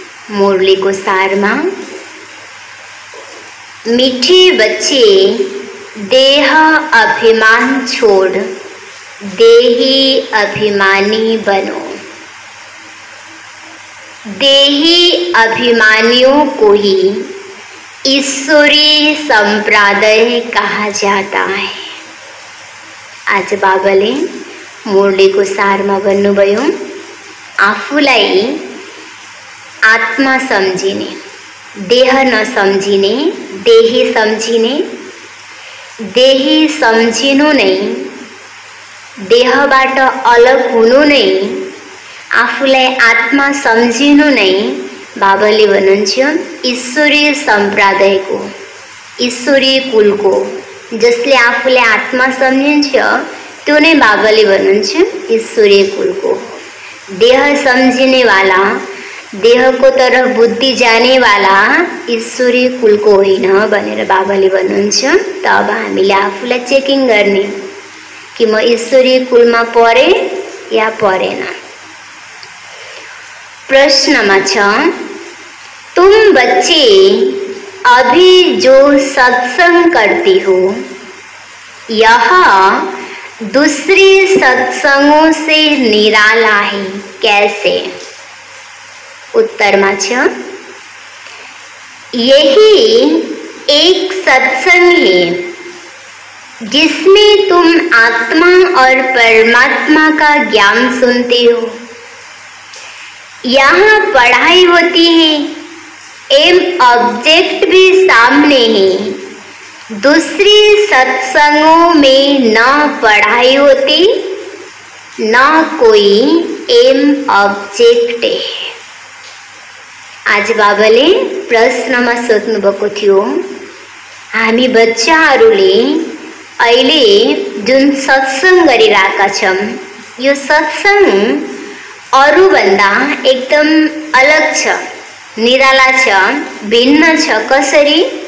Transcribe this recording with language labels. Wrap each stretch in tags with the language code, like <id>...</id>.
<hi>मुरली को सार में मीठे बच्चे देह अभिमान छोड़ देही अभिमानी बनो। देही अभिमानियों को ही ईश्वरी संप्रदाय कहा जाता है।</hi> <ne>आज बाबाले मुरली को सार में भन्नुभयो, आफूलाई आत्मा सम्झिने, देह नसम्झिने, देही सम्झिने, देही सम्झिनु नै, देहबाट अलग हुनु नै, आफूलाई आत्मा सम्झिनु नै बाबाले भन्नुहुन्छ ईश्वरीय सम्प्रदायको, ईश्वरीय कुलको जसले आफूलाई आत्मा सम्झिन्छ त्यो नै बाबाले भन्नुहुन्छ ईश्वरीय कुलको। देह सम्झिने वाला,</ne> <hi>देह को तरफ बुद्धि जाने वाला</hi> <ne>ईश्वरीय कुलको होइन भनेर बाबाले भन्नुहुन्छ। त अब हामीले आफूलाई चेकिङ गर्ने कि म ईश्वरीय कुलमा परे या परेन। प्रश्नमा छ,</ne> <hi>तुम बच्चे अभी जो सत्संग करती हो यह दूसरे सत्संगों से निराला है, कैसे? उत्तर में छ, यही एक सत्संग है जिसमें तुम आत्मा और परमात्मा का ज्ञान सुनते हो। यहाँ पढ़ाई होती है, एम ऑब्जेक्ट भी सामने है। दूसरी सत्संगों में न पढ़ाई होती न कोई एम ऑब्जेक्ट है।</hi> <ne>आज बाबाले प्रश्नमा सोध्नु भएको थियो, हामी बच्चाहरूले अहिले जुन सत्संग गरिरहेका छौं यो सत्संग अरूभन्दा एकदम अलग छ, निराला छ, भिन्न छ। कसरी?</ne>